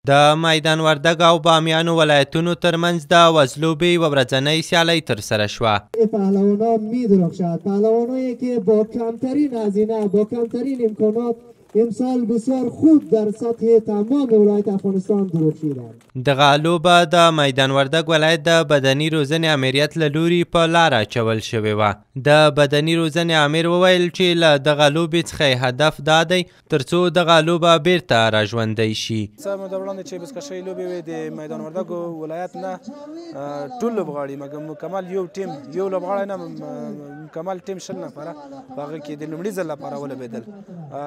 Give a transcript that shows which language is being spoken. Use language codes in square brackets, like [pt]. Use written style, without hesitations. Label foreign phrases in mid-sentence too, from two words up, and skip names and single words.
[ps] د میدان وردګ او بامیانو ولایتونو ترمنځ د وزلوبې یوه ورځنۍ سیالۍ ترسره شوه. [fa] پهلوانان می‌درخشد، پهلوانایی که با کمترین هزینه، با کمترین امکانات امسال بسیار خوب در سطح تمام ولایت افغانستان درخشیدند. [ps] دغه لوبه د میدان وردګ ولایت د بدني روزنې امریت له لوري په لاره اچول شوې وه. د بدني روزنې امیر وویل چې له دغه لوبې څخه هدف دا دی ترڅو دغه لوبه بیرته راژوندی شي. څه موده وړاندې چې بزکشۍ لوبې وې د میدان وردګ ولایت نه ټول لوبغاړي مکمل یو ټیم یو لوبغاړی نه مکمل ټیم 20 نفره په هغه کې د لومړي ځل لپاره ولوبېدل.